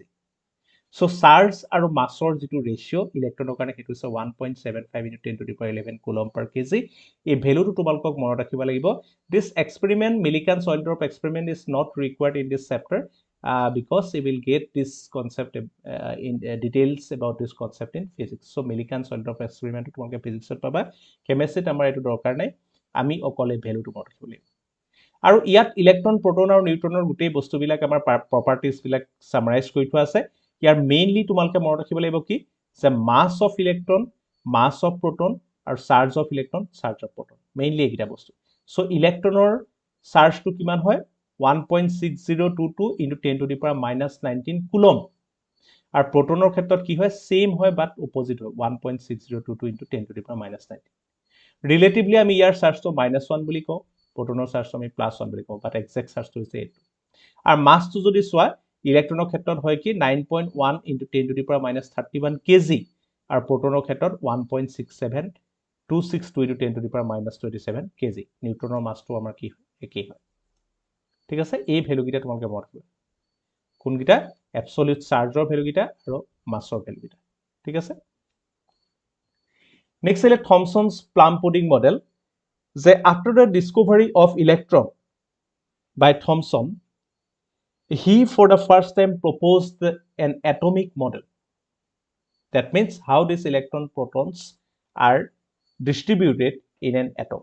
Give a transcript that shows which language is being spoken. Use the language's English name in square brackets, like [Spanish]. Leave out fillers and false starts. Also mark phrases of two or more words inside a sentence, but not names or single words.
[English] So charge and massor jitu ratio electron [Assamese] কাৰণে হেতু [English] is 1.75 into 10 to the power 11 coulomb per kg. A value to [Assamese] তোমালোকক মনত ৰাখিব লাগিব. [English] This experiment, Millikan-Zollendorf experiment, is not required in this chapter because we will get this concept in details about this concept in physics. [Assamese] So Millikan-Zollendorf experiment to তোমালোকে ফিজিক্স পাবা, কেমিষ্ট্ৰি আমাৰ এইটো দৰকাৰ নাই, আমি অকলে ভ্যালুটো মনত ৰাখিব লাগিব। আৰু ইয়াত ইলেক্ট্ৰন, প্ৰটন আৰু নিউট্ৰনৰ গোটেই বস্তুবিলাক আমাৰ প্ৰপাৰ্টিজবিলাক সামাৰাইজ কৰি থোৱা আছে। ইয়াৰ মেইনলি তোমালোকে মনত ৰাখিব লাগিব কি, যে [English] mass of electron, mass of proton, [Assamese] আৰু [English] charge of electron, charge of proton, [Assamese] মেইনলি এইকেইটা বস্তু। সো ইলেক্ট্ৰনৰ চাৰ্জটো কিমান হয়, 1.6022 [English] into 10 to the power -19 [Assamese] কুলম। আৰু প্ৰটনৰ ক্ষেত্ৰত কি হয়, সেম হয় বাট অপোজিট হয়, 1.6022 [English] into 10 to the power -19। [Assamese] ৰিলেটিভলি আমি ইয়াৰ চাৰ্জটো -1 বুলি কওঁ, প্ৰটনৰ চাৰ্জটো আমি +1 বুলি কওঁ, বাট এক্সাক্ট চাৰ্জটো হৈছে এইটো। আৰু মাছটো যদি চোৱা, ইলেক্ট্ৰনৰ ক্ষেত্ৰত হয় কি 9.1 [English] into 10 to the power -31 kg, [Assamese] আৰু প্ৰটনৰ ক্ষেত্ৰত 1.67262 [English] into 10 to the power -27 kg। [Assamese] নিউট্ৰনৰ মাছটো আমাৰ কি হয়, একেই হয়। ঠিক আছে, এই ভ্যালুকেইটা তোমালোকে মনত ৰাখিবা। কোনকেইটা, এবসলিউট চাৰ্জৰ ভ্যালুকেইটা আৰু মাছৰ ভ্যালুকেইটা। ঠিক আছে। [English] Next is Thomson's plum pudding model. That after the discovery of electron by Thomson, he for the first time proposed an atomic model. That means how these electron protons are distributed in an atom.